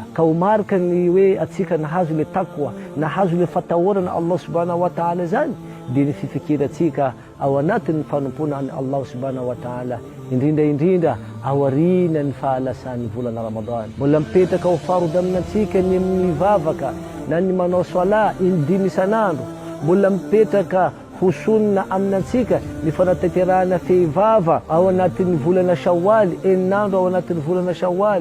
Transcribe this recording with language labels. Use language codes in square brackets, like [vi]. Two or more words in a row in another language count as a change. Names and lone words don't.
[mg] Ka ho marika ny hoe atsika nahazo le takwa, nahazo le fatahorana [ar] الله سبحانه وتعالى [mg] zany dia ny fifikiratsika ao anatin'ny fanompona any [ar] الله سبحانه وتعالى, [mg] indrindra ao aorianan'ny fahalasan'ny volana Ramadan. Mbola mipetraka ho farody aminatsika ny mivavaka na ny manao sola indimy isanandro, mbola mipetraka ho sunna aminatsika ny fanatanterahana fehivava ao anatin'ny volana Shawwal, eninandro ao anatin'ny volana Shawwal.